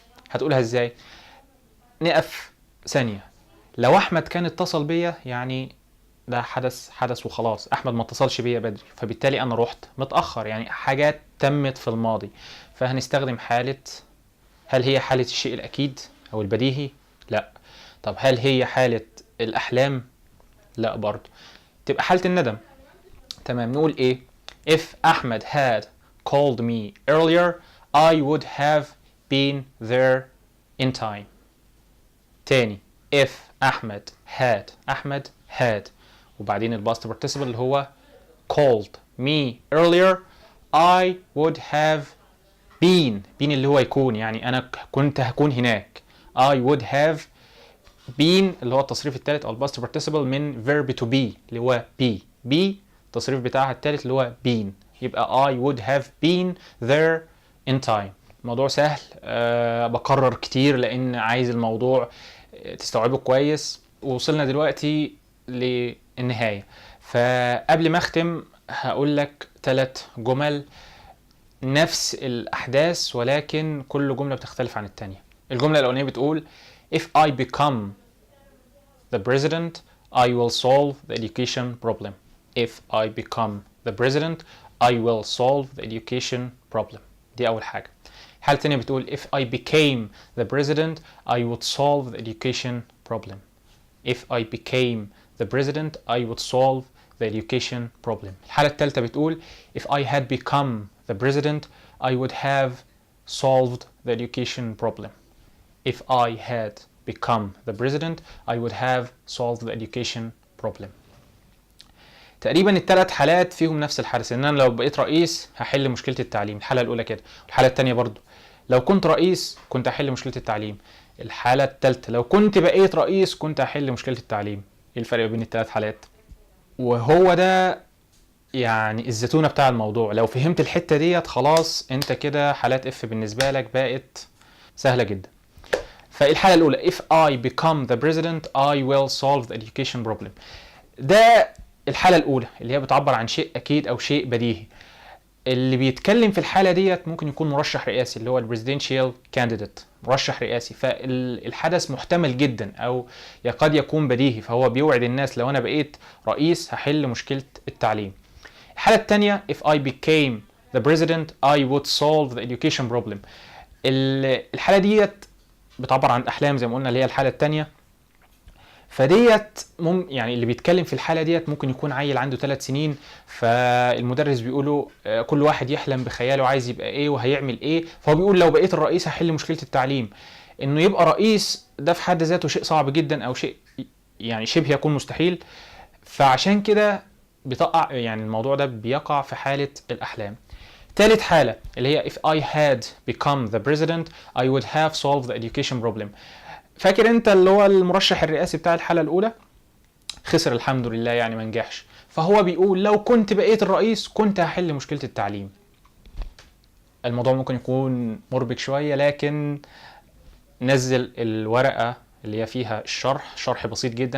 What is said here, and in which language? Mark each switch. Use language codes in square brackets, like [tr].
[ar] هتقولها ازاي؟ نقف ثانية. لو احمد كان اتصل بيا، يعني ده حدث وخلاص، احمد ما اتصلش بيا بدري، فبالتالي انا رحت متاخر، يعني حاجات تمت في الماضي. فهنستخدم حاله، هل هي حاله الشيء الاكيد او البديهي؟ لا. طب هل هي حاله الاحلام؟ لا برضه. تبقى حاله الندم. تمام. نقول ايه؟ [en] if Ahmed had called me earlier I would have been there in time. [ar] تاني: [en] if [ar] أحمد [en] had [ar] وبعدين الباست [en] participle [ar] اللي هو [en] called me earlier I would have been [ar] اللي هو يكون، يعني أنا كنت هكون هناك. [en] I would have been [ar] اللي هو التصريف الثالث أو الباست [en] participle [ar] من [en] verb to be [ar] اللي هو [en] be [ar] التصريف بتاعها الثالث اللي هو [en] been، [ar] يبقى [en] I would have been there in time. [ar] الموضوع سهل. بكرر كتير لأن عايز الموضوع تستوعبه كويس. ووصلنا دلوقتي للنهاية، فقبل ما اختم هقول لك 3 جمل نفس الأحداث ولكن كل جملة بتختلف عن التانية. الجملة الأولانية بتقول [en] if I become the president I will solve the education problem. if I become the president I will solve the education problem. [ar] دي أول حاجة. الحالة التانية بتقول [en] if I became the president I would solve the education problem. if I became the president I would solve the education problem. [ar] الحالة الثالثة بتقول [en] if I had become the president I would have solved the education problem. if I had become the president I would have solved the education problem. [ar] تقريبا ال3 حالات فيهم نفس الحدث، ان انا لو بقيت رئيس هحل مشكلة التعليم. الحالة الاولى كده، والحالة الثانية برضو لو كنت رئيس كنت هحل مشكلة التعليم. الحالة الثالثة لو كنت بقيت رئيس كنت هحل مشكلة التعليم. ايه الفرق بين ال3 حالات؟ وهو ده يعني الزتونة بتاع الموضوع. لو فهمت الحتة ديت خلاص انت كده حالات اف بالنسبة لك بقت سهلة جدا. فالحالة الاولى [en] if I become the president I will solve the education problem. [ar] ده الحالة الاولى اللي هي بتعبر عن شيء اكيد او شيء بديهي. اللي بيتكلم في الحالة ديت ممكن يكون مرشح رئاسي اللي هو البريزيدنشال كانديديت، مرشح رئاسي، فالحدث محتمل جدا او قد يكون بديهي، فهو بيوعد الناس لو انا بقيت رئيس هحل مشكلة التعليم. الحالة الثانية [en] if I became the president I would solve the education problem. [ar] الحالة ديت بتعبر عن الأحلام زي ما قلنا اللي هي الحالة الثانية. فديت يعني اللي بيتكلم في الحالة ديت ممكن يكون عيل عنده 3 سنين، فالمدرس بيقوله كل واحد يحلم بخياله عايز يبقى ايه وهيعمل ايه، فهو بيقول لو بقيت الرئيس هحل مشكلة التعليم. انه يبقى رئيس ده في حد ذاته شيء صعب جدا او شيء يعني شبه يكون مستحيل، فعشان كده بتقع يعني الموضوع ده بيقع في حالة الأحلام. ثالث حالة اللي هي [en] if I had become the president I would have solved the education problem. [ar] فاكر انت اللي هو المرشح الرئاسي بتاع الحالة الأولى خسر الحمد لله، يعني ما نجحش، فهو بيقول لو كنت بقيت الرئيس كنت هحل مشكلة التعليم. الموضوع ممكن يكون مربك شوية لكن نزل الورقة اللي هي فيها شرح بسيط جدا.